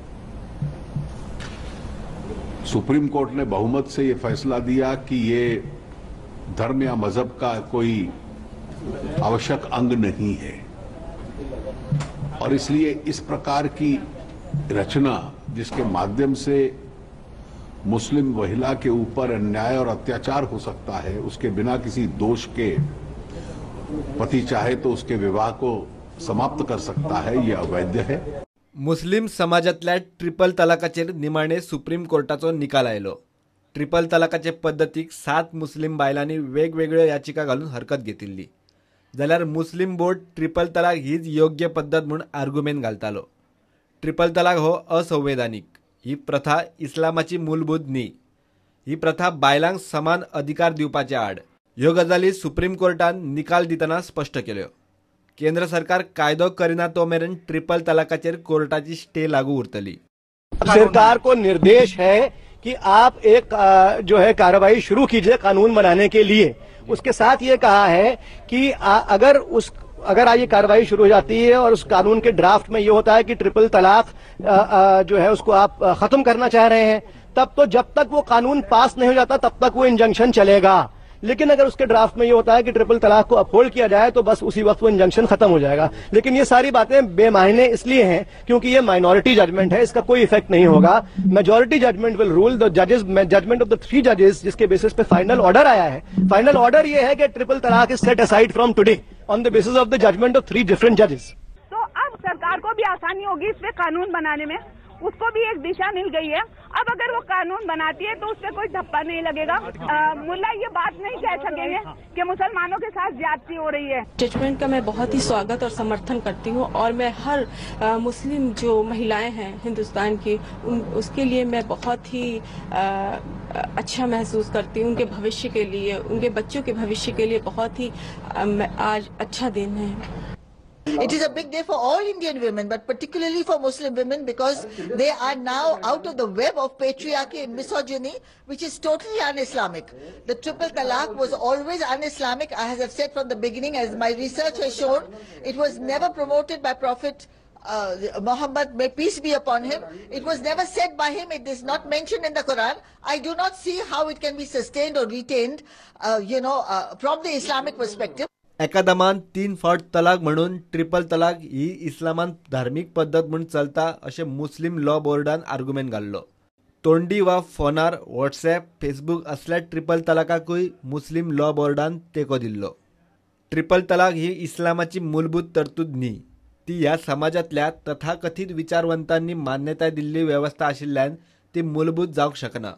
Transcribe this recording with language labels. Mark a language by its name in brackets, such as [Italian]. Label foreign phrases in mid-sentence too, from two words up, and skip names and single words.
[Hindi] सुप्रीम कोर्ट ने बहुमत से ये फैसला दिया कि ये धर्म या मजहब का कोई आवश्यक अंग नहीं है, और इसलिए इस प्रकार की रचना जिसके माध्यम से मुस्लिम महिला के ऊपर अन्याय और अत्याचार हो सकता है, उसके बिना किसी दोष के पति चाहे तो उसके विवाह को समाप्त कर सकता है, यह अवैध है. [Konkani] मुस्लिम समाजातल्या ट्रिपल तलाकाचेर निमाणे सुप्रीम कोर्टाचो निकाल आयलो. ट्रिपल तलाकाचे पद्दतीक 7 मुस्लिम बायलांनी वेगवेगळ्यो याचिका घालून हरकत घेतिल्ली, जाल्यार मुस्लिम बोर्ड ट्रिपल तलाक हीच योग्य पद्दत म्हूण आर्ग्युमेंट घालतालो. ट्रिपल तलाक हो असंवैधानीक. ही प्रथा इस्लामाची मूलभूत न्ही. ही प्रथा बायलांक समान अधिकार दिवपाच्या आड. ह्यो गजाली सुप्रीम कोर्टान निकाल दितना स्पश्ट केल्यो. केंद्र सरकार कायदो करिना तो मेरेन ट्रिपल तलाकाचेर कोर्टाची स्टे लागू उरतली। [Hindi] सरकार को निर्देश है कि आप एक जो है कार्रवाई शुरू कीजिए कानून बनाने के लिए। उसके साथ ये कहा है कि अगर आज ये कार्रवाई शुरू हो जाती है और उस कानून के ड्राफ्ट में ये होता है कि ट्रिपल तलाक जो है उसको आप खत्म करना चाह रहे हैं, तब तो जब तक वो कानून पास नहीं हो जाता तब तक वो इंजंक्शन चलेगा। लेकिन अगर उसके ड्राफ्ट में ये होता है कि ट्रिपल तलाक को अपहोल्ड किया जाए तो बस उसी वक्त वो इंजंक्शन खत्म हो जाएगा। लेकिन ये सारी बातें बेमायने इसलिए हैं क्योंकि ये [English] minority judgment [Hindi] है, इसका कोई इफेक्ट नहीं होगा। [English] majority judgment will rule the judges, judgment of the 3 judges [Hindi] जिसके बेसिस पे फाइनल ऑर्डर आया है। [English] final order [Hindi] ये है कि [English] triple talaq is set aside from today on the basis of the judgment of 3 different judges. [Hindi] तो अब सरकार को भी आसानी होगी इस पे कानून बनाने में, उसको भी एक दिशा मिल गई है। अब अगर वो कानून बनाती है तो उस पर कोई धप्पा नहीं लगेगा। मुल्ला ये बात नहीं कह सकेंगे कि मुसलमानों के साथ ज्यादती हो रही है। जजमेंट का मैं बहुत ही स्वागत और समर्थन करती हूँ और मैं हर मुस्लिम जो महिलाएं हैं हिंदुस्तान की उसके लिए मैं बहुत ही अच्छा महसूस करती हूँ। उनके भविष्य के लिए, उनके बच्चों के भविष्य के लिए बहुत ही आज अच्छा दिन है। [English] It is a big day for all Indian women, but particularly for Muslim women because they are now out of the web of patriarchy and misogyny, which is totally un-Islamic. The triple talaq was always un-Islamic, as I've said from the beginning, as my research has shown. It was never promoted by Prophet Muhammad, may peace be upon him. It was never said by him. It is not mentioned in the Quran. I do not see how it can be sustained or retained, from the Islamic perspective. [Konkani] एकादमान 3 फावट तलाक म्हणून ट्रिपल तलाक ही इस्लामान धार्मिक पद्धत म्हणून चलता अशें मुस्लिम लॉ बोर्डान आर्ग्युमेंट घाल्लो। तोंडी वा फोनार व्हॉट्सॲप, फेसबुक असल्या ट्रिपल तलाकाकूय मुस्लिम लॉ बोर्डान तेको दिल्लो। ट्रिपल तलाक ही इस्लामाची मूलभूत तरतूद न्ही, ती ह्या समाजातल्या तथाकथित विचारवंतांनी मान्यताय दिल्ली व्यवस्था आशिल्ल्यान ती मूलभूत जावंक शकना।